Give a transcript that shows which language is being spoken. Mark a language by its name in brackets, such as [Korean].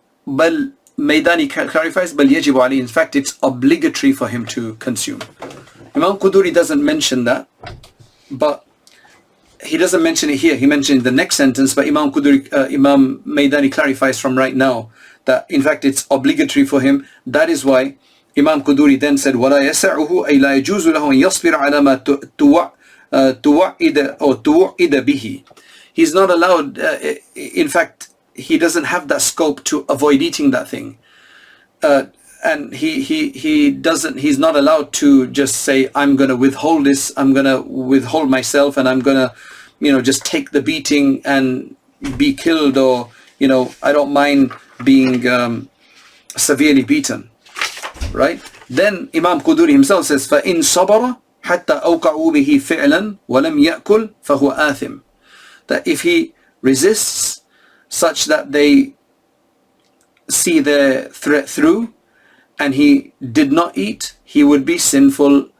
[English] بل Maydani clarifies [Arabic] بل يجب عليه, [English] in fact it's obligatory for him to consume. Imam Quduri doesn't mention that, but he doesn't mention it here. He mentioned in the next sentence, but Imam Maydani clarifies from right now that in fact it's obligatory for him. That is why Imam Quduri then said [Arabic] ولا يسعه أي لا يجوز له أن يصبر على ما توعد به. [English] He's not allowed, in fact he doesn't have that scope to avoid eating that thing, and he's not allowed to just say, I'm going to withhold this, I'm going to withhold myself, and I'm going to, just take the beating and be killed, or, I don't mind being severely beaten, right? Then Imam Quduri himself says, [Arabic] فَإِن صَبَرَ حَتَّى أَوْقَعُوا بِهِ فِعْلًا وَلَمْ يَأْكُلْ فَهُوَ آثِمٌ. [English] That if he resists such that they see their threat through and he did not eat, he would be sinful.